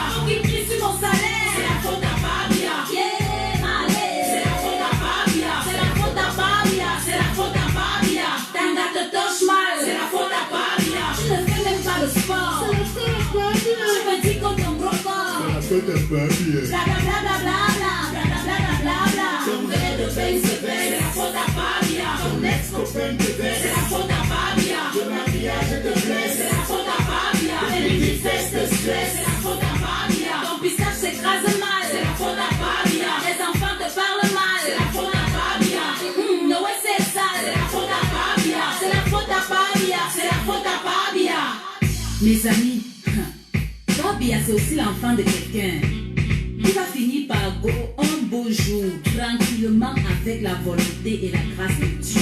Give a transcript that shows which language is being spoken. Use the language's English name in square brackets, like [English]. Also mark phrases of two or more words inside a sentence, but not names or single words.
[French] Faut qu'il crie sur mon salaire, c'est la faute à Babia. Yeah, malé, c'est la faute à Babia. C'est la faute à Babia, c'est la faute à Babia. Tanga te touche mal, c'est la faute à Babia. Tu ne fais même pas le sport, c'est la faute à Babia. Tu me dis qu'on tombe record, C'est la faute à Babia. bla bla bla bla bla bla bla bla bla bla. Ton verre de bain se baisse, c'est la faute à Babia. Ton ex-copain te baisse, c'est la faute à Babia. Le mariage te blesse, c'est la faute à Babia. Et les petites fesses te stressent, c'est la faute à Babia. Ton pistache s'écrase mal, c'est la faute à Babia. Les enfants te parlent mal, c'est la faute à Babia. [English] No way [French] c'est sale, c'est la faute à Babia. C'est la faute à Babia, c'est la faute à Babia. Mes amis, Babia c'est aussi l'enfant de quelqu'un. Il va finir par go un beau jour, tranquillement avec la volonté et la grâce de Dieu.